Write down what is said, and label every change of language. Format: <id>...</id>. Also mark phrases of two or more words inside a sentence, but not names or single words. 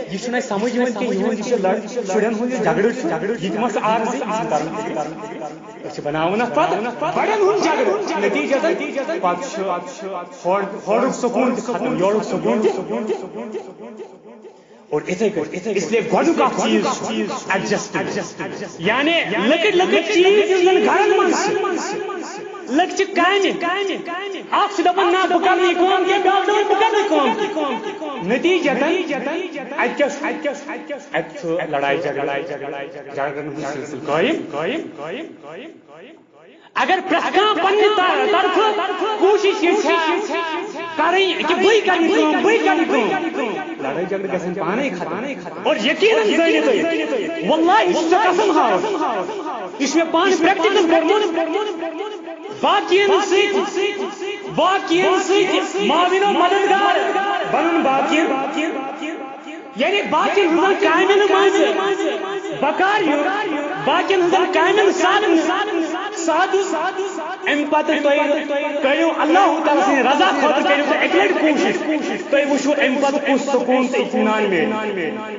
<ks>یہِ چھُنہٕ اَسہِ سمجھ یِوان کہِ یِہُنٛد یہِ چھُ شُرٮ۪ن ہُنٛد یہِ جھگڑٕ چھُ یہِ تہِ ما چھُ عارضی یہِ چھُ کرُن أسۍ چھِ بناوان اتھ پتہٕ بڑٮ۪ن ہُنٛد جھگڑٕ نتیٖجتن پتہٕ چھُ ہورُک سکوٗن تہِ ختم یورُک سکوٗن تہِ اور اتھے کٔنۍ</ks> <ur>اس لیے</ur> <ks>گۄڈنیُک اکھ چیٖز ایڈجسٹ یعنی لۄکٕٹۍ چیٖز یِم زن گرن منٛز لۄکچہِ کامہِ اکھ چھُ دپان نہ بہٕ کرٕ نہٕ یہِ کٲم کینٛہہ بیٛاکھ دپان بہٕ کرٕ نہٕ کٲم نتیٖجتن اتہِ چھُ لڑایہِ جھگڑن ہُنٛد سلسلہٕ قٲیِم اگر پرٛٮ۪تھ کانٛہہ پننہِ طرفہٕ کوٗشش کرٕنۍ کہ بھئی کرنی لڑائی جھگڑے گژھن پانے ختم اور یقیناً زٲنِو واللہ یہ چھُ قسم ہاوان یہ چھُ مےٚ پانہٕ پریکٹیکل کوٚرمُت باقین سۭتۍ معاوِن و مددگار بنُن باقین یعنی باقین ہٕنٛزن کامٮ۪ن منٛز بکار باقین ہٕنٛزن کامٮ۪ن سادٕ امہِ پتہٕ تُہۍ کٔرِو اللہ تعالیٰ سٕنٛدِ رضا خٲطرٕ کٔرِو تُہۍ اَکہِ لٹہِ کوٗشِش تُہۍ وٕچھِو امہِ پتہٕ کُس سکوٗن تہٕ اطمینان میلہِ</ks>